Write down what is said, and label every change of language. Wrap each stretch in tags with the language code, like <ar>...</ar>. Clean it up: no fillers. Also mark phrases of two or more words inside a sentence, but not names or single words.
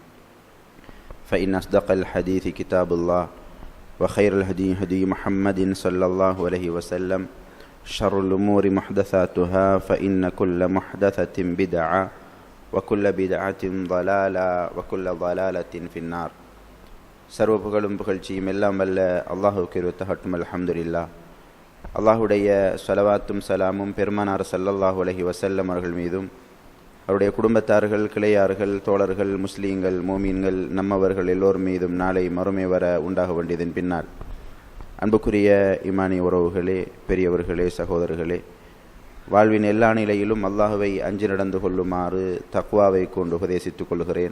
<ar>فإن أصدق الحديث كتاب الله وخير الهدي هدي محمد صلى الله عليه وسلم شر الأمور محدثاتها فإن كل محدثة بدعة وكل بدعة ضلالة وكل ضلالة في النار.</ar> <ta>சர்வ புகழும் புகழ்ச்சியும் எல்லாம் வல்ல அல்லாஹுவுக்கு உரித்தாகட்டும். அல்ஹம்துலில்லாஹ். அல்லாஹுடைய ஸலவாத்தும் சலாமும் பெருமானார்</ta> <ar>صلى الله عليه وسلم</ar> <ta>அவர்கள் மீதும், அவருடைய குடும்பத்தார்கள், கிளையார்கள், தோழர்கள், முஸ்லீம்கள், மோமீன்கள், நம்மவர்கள் எல்லோர் மீதும் நாளை மறுமை வர உண்டாக வேண்டியதன் பின்னால், அன்புக்குரிய ஈமானி உறவுகளே, பெரியவர்களே, சகோதரர்களே, வாழ்வின் எல்லா நிலையிலும் அல்லாஹுவை அஞ்சி நடந்து கொள்ளுமாறு தக்வாவை கொண்டு உபதேசித்துக் கொள்கிறேன்.</ta>